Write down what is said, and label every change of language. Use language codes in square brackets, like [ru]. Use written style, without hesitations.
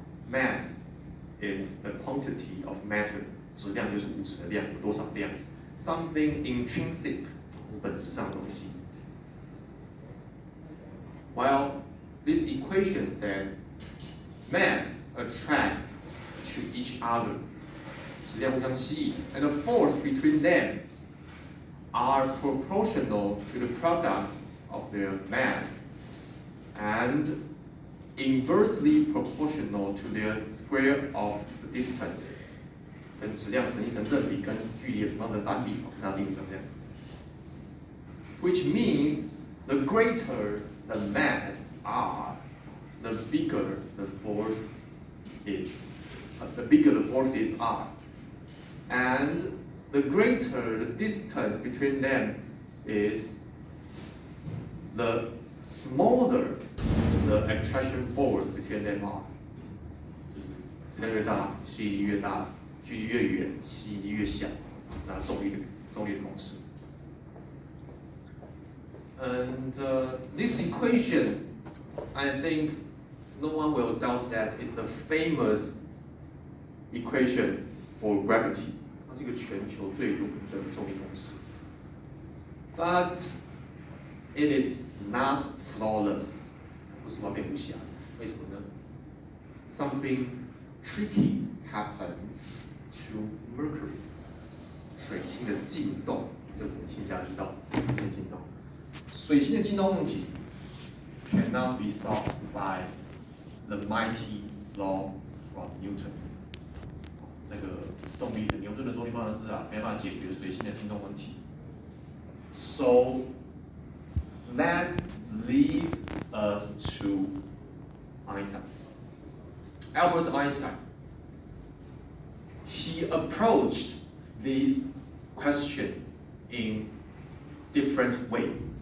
[en] Mass is the quantity of matter. [zh] 质量就是物质的量，有多少量 ？ [en] Something intrinsic [zh] 是本质上的东西。 [en] While this equation said mass attract to each other, [zh] 质量互相吸引 [en] and the force between them are proportional to the product of their mass and inversely proportional to their square of the distance. [zh] 跟质量成一成正比，跟距离的平方成反比，它的定义成这样子。 [en] Which means the greater the mass are, the bigger the force is. The bigger the forces are, and the greater the distance between them is, the smaller the attraction force between them are. [zh] 就是质量越大，吸引力越大，距离越远，吸引力越小，这是它重力的公式。 [en] And this equation, I think no one will doubt that is the famous equation for gravity. [zh] 它是一个全球最有名的重力公式。 [en] But it is not flawless. [zh] 不是完美无瑕。为什么呢 [en] ？Something tricky happens to Mercury. [zh] 水星的进动，这个科学家知道，水星进动。水星的进动问题 [en] cannot be solved by the mighty law from Newton. [zh] 这个重力的牛顿的重力方程式啊，没办法解决水星的进动问题。 [en] So that lead us to Einstein. Albert Einstein. He approached this question in different way.